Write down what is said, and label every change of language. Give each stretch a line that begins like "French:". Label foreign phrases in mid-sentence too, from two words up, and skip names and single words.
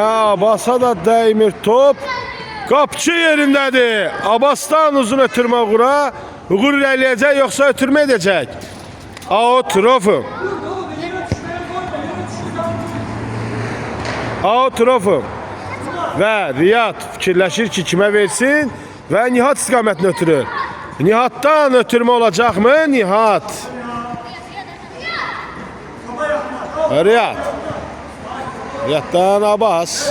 Azerbaijani: Abbas'a da dəymir top. Qapçı yerindədir. Abbas'tan uzun ötürmə Uğur'a. Uğur irəliyəcək yoxsa ötürmə edəcək? Out. Rafım. Out. Rafım. Və Riyad fikirləşir ki kimə versin və Nihat istiqamətinə ötürür. Nihat'tan ötürmə olacaq mı? Nihat. Riyad. Riyad'dan Abbas.